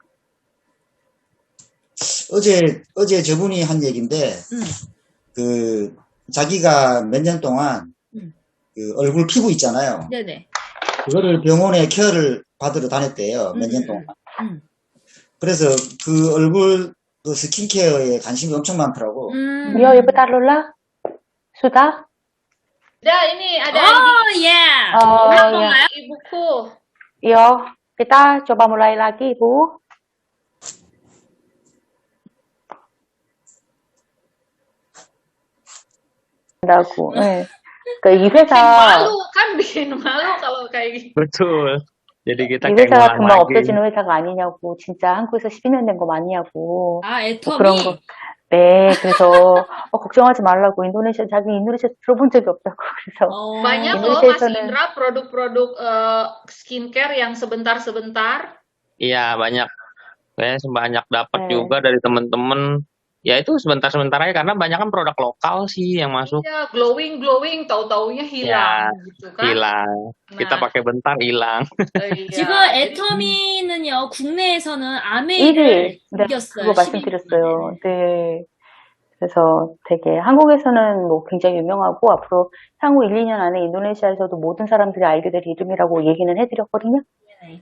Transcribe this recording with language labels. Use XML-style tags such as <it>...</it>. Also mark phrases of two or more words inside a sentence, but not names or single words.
<ko>어제 저분이 한 얘기인데, 자기가 몇 년 동안, 얼굴 피부 있잖아요. 네네. 그거를 병원에 케어를 받으러 다녔대요. 몇 년 동안. 그래서 그 얼굴 그 스킨케어에 관심이 엄청 많더라고.</ko> <id>Yo, Ibu Tarlula? Sudah? Dah, ini ada</id> <en>Oh, yeah. Oh,</en> <id>Apa, ya. Mak? Ibuku. Yo, kita coba mulai lagi, Ibu.</id> <ko>한다고. 네. 그러니까 이</ko> <id>Bikin</id> <ko>회사</ko> <id>malu kan, bikin malu kalau kayak gitu. Betul. Jadi kita</id> <ko>이</ko> <id>kayak</id> <ko>회사가</ko> <id>ngulang</id> <ko>금방</ko> <id>lagi.</id> <ko>없어지는 회사가 아니냐고, 진짜 한국에서 12년 된 거 맞냐고. 아, 뭐 그런 거. 애터미. 네, 그래서 걱정하지 말라고. 자기 인도네시아 들어본 적이 없다고. 그래서</ko> <id>Banyak loh Mas</id> <ko>인도네시아에서는</ko> <id>Indra produk-produk skincare yang sebentar-sebentar. Iya, banyak. Saya banyak dapat</id> <ko>네.</ko> <id>juga dari teman-teman. Ya itu sebentar-sebentar aja karena banyak kan produk lokal sih yang masuk. Ya, glowing, tahu-taunya hilang gitu kan. Hilang. Kita Nah. pakai bentar hilang. Iya.</id> <ko>지금</ko> <id>Jadi-</id> <ko>애터미는요, 국내에서는 1위. 아메이를 네, 이겼어요. 그거 말씀드렸어요. 네. 그래서 되게 한국에서는 뭐 굉장히 유명하고 앞으로 향후 1, 2년 안에 인도네시아에서도 모든 사람들이 알게 될 이름이라고 얘기는 해드렸거든요. 네.</ko>